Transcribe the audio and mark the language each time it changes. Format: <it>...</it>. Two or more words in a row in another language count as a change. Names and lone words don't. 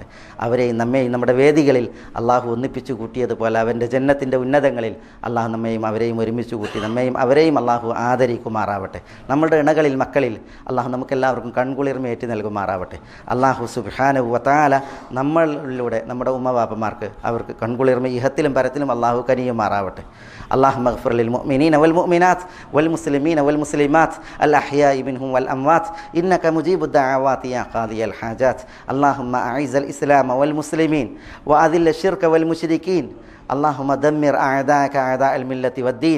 <ml>അവരെയും നമ്മെയും നമ്മുടെ വേദികളിൽ അള്ളാഹു ഒന്നിപ്പിച്ചു കൂട്ടിയതുപോലെ അവൻ്റെ ജന്നത്തിൻ്റെ ഉന്നതങ്ങളിൽ അള്ളാഹു നമ്മെയും അവരെയും ഒരുമിച്ച് കൂട്ടി നമ്മെയും അവരെയും അള്ളാഹു ആദരിക്കുമാറാവട്ടെ. നമ്മുടെ ഇണകളിൽ മക്കളിൽ അള്ളാഹു നമുക്കെല്ലാവർക്കും കൺകുളിർമയേറ്റി നൽകുമാറാവട്ടെ. അള്ളാഹു</ml> <ar>سبحانه وتعالى</ar> <ml>നമ്മളിലൂടെ നമ്മുടെ ഉമ്മവാപ്പമാർക്ക് അവർക്ക് കൺകുളിർമ ഇഹത്തിലും പരത്തിലും അള്ളാഹു കനിയുമാറാവട്ടെ.</ml> <ar>اللهم اغفر للمؤمنين والمؤمنات والمسلمين والمسلمات الأحياء منهم والأموات إنك مجيب الدعوات يا قاضي الحاجات. اللهم أعز الإسلام والمسلمين وأذل الشرك والمشركين. اللهم دمر أعداءك أعداء الملة والدين.</ar>